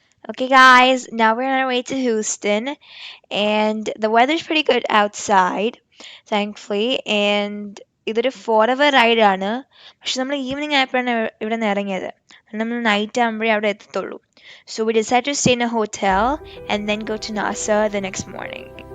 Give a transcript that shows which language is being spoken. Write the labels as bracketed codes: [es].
[en] Okay, guys, now we're on our way to Houston, and the weather's pretty good outside, thankfully. [ml] And ഇതൊരു 4 hour ride ആണ്. പക്ഷെ നമ്മൾ evening ആയപ്പോഴാണ് ഇവിടെ നിന്ന് ഇറങ്ങിയത്. നമ്മൾ നൈറ്റ് ആകുമ്പോഴേ അവിടെ എത്തത്തുള്ളൂ. [en] So we decided to stay in a hotel and then go to NASA the next morning.